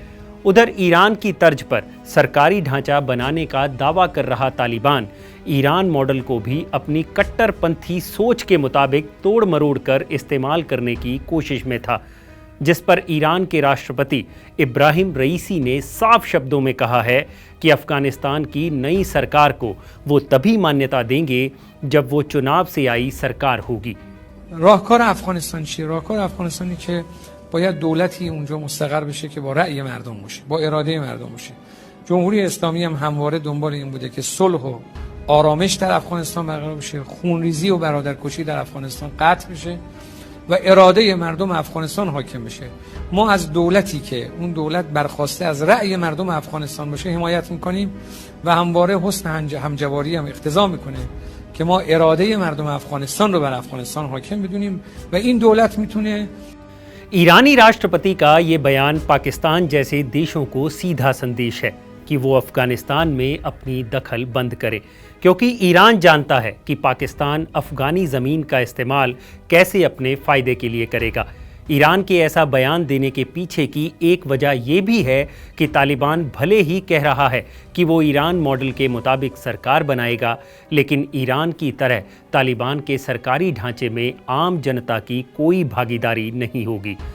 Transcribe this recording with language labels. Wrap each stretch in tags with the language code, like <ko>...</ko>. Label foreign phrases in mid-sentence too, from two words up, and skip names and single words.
<hi>उधर ईरान की तर्ज पर सरकारी ढांचा बनाने का दावा कर रहा तालिबान ईरान मॉडल को भी अपनी कट्टरपंथी सोच के मुताबिक तोड़ मरोड़ कर इस्तेमाल करने की कोशिश में था, जिस पर ईरान के राष्ट्रपति इब्राहिम रईसी ने साफ शब्दों में कहा है कि अफगानिस्तान की नई सरकार को वो तभी मान्यता देंगे जब वो चुनाव से आई सरकार होगी।</hi> <fa>راهکار افغانستان چیه؟ راهکار افغانستانی که باید دولتی اونجا مستقر بشه که با رأی مردم باشه، با اراده مردم باشه. جمهوری اسلامی هم همواره دنبال این بوده که صلح و آرامش در افغانستان برقرار بشه، خونریزی و برادرکشی در افغانستان قطع بشه و اراده مردم افغانستان حاکم بشه. ما از دولتی که اون دولت برخواسته از رأی مردم افغانستان باشه حمایت میکنیم و همواره حسن همجواری هم اقتضا میکنه که ما اراده مردم افغانستان رو بر افغانستان حاکم بدونیم و این دولت میتونه</fa> <hi>ईरानी राष्ट्रपति का ये बयान पाकिस्तान जैसे देशों को सीधा संदेश है कि वो अफगानिस्तान में अपनी दखल बंद करे, क्योंकि ईरान जानता है कि पाकिस्तान अफगानी ज़मीन का इस्तेमाल कैसे अपने फ़ायदे के लिए करेगा। ईरान के ऐसा बयान देने के पीछे की एक वजह ये भी है कि तालिबान भले ही कह रहा है कि वो ईरान मॉडल के मुताबिक सरकार बनाएगा, लेकिन ईरान की तरह तालिबान के सरकारी ढांचे में आम जनता की कोई भागीदारी नहीं होगी।</hi>